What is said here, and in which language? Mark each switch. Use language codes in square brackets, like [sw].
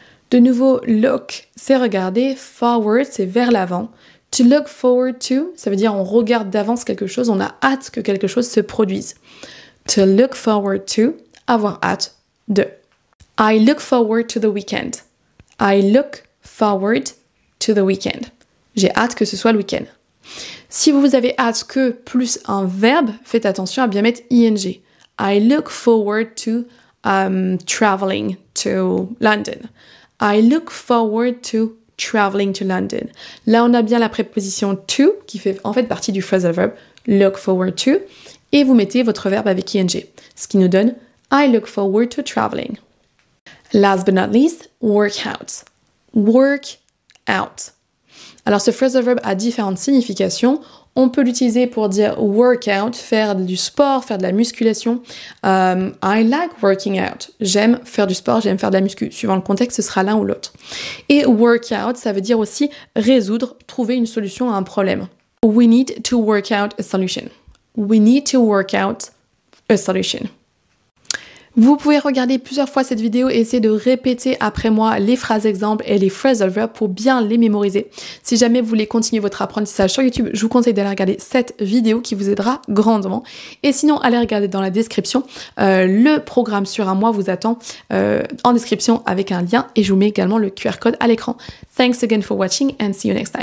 [fr] De nouveau, look, c'est regarder. Forward, c'est vers l'avant. To look forward to, ça veut dire on regarde d'avance quelque chose, on a hâte que quelque chose se produise. To look forward to, avoir hâte de. [en] I look forward to the weekend. I look forward to the weekend. [fr] J'ai hâte que ce soit le week-end. Si vous avez hâte que plus un verbe, faites attention à bien mettre ing. [en] I look forward to traveling to London. I look forward to traveling to London. [fr] Là, on a bien la préposition to, qui fait en fait partie du phrasal verb, look forward to, et vous mettez votre verbe avec ing, ce qui nous donne [en] I look forward to traveling. Last but not least, work out. [fr] Work out. Alors, ce phrasal verb a différentes significations. On peut l'utiliser pour dire work out, faire du sport, faire de la musculation. [en] I like working out. [fr] J'aime faire du sport, j'aime faire de la muscu. Suivant le contexte, ce sera l'un ou l'autre. Et work out, ça veut dire aussi résoudre, trouver une solution à un problème. [en] We need to work out a solution. We need to work out a solution. [fr] Vous pouvez regarder plusieurs fois cette vidéo et essayer de répéter après moi les phrases exemples et les phrasal verbs pour bien les mémoriser. Si jamais vous voulez continuer votre apprentissage sur YouTube, je vous conseille d'aller regarder cette vidéo qui vous aidera grandement. Et sinon, allez regarder dans la description. Le programme sur un mois vous attend en description avec un lien et je vous mets également le QR code à l'écran. [en] Thanks again for watching and see you next time.